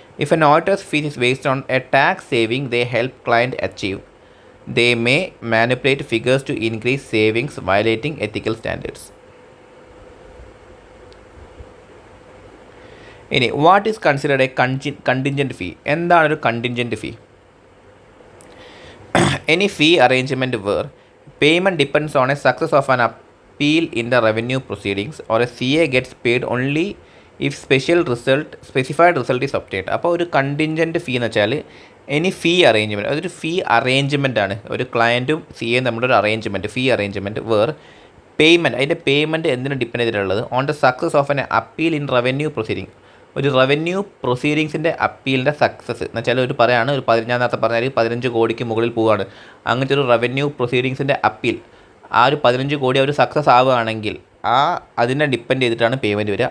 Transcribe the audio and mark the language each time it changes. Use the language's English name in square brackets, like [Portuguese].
[English] If an auditor's fees is based on a tax saving they help client achieve. They may manipulate figures to increase savings violating ethical standards. ഇനി what is considered a contingent fee. [Malayalam] എന്താണ് ഒരു contingent fee? [English] Any fee arrangement where payment depends on a success of an appeal in the revenue proceedings, or a CA gets paid only if specified result is obtained. [Malayalam] അപ്പോൾ ഒരു contingent ഫീ എന്ന് വെച്ചാൽ ഇനി ഫീ arrangement, അതൊരു ഫീ arrangement ആണ്. ഒരു ക്ലയൻറ്റും C എയും നമ്മുടെ ഒരു arrangement, fee arrangement where payment, അതിൻ്റെ പേയ്മെൻറ്റ് എന്തിനു ഡിപ്പെൻഡ് ചെയ്തിട്ടുള്ളത് [English] On the success of an appeal in revenue proceeding. [Malayalam] ഒരു റവന്യൂ പ്രൊസീഡിങ്സിൻ്റെ അപ്പീലിൻ്റെ സക്സസ് എന്ന് വെച്ചാൽ ഒരു പറയാണ് ഞാൻ നേരത്തെ പറഞ്ഞാൽ 15 കോടിക്ക് മുകളിൽ പോവുകയാണ്, അങ്ങനത്തെ ഒരു റവന്യൂ പ്രൊസീഡിങ്സിൻ്റെ അപ്പീൽ ആ ഒരു 15 കോടി അവർ സക്സസ് ആവുകയാണെങ്കിൽ അതിനെ ഡിപ്പെൻഡ് ചെയ്തിട്ടാണ് പേയ്മെൻറ്റ് വരിക.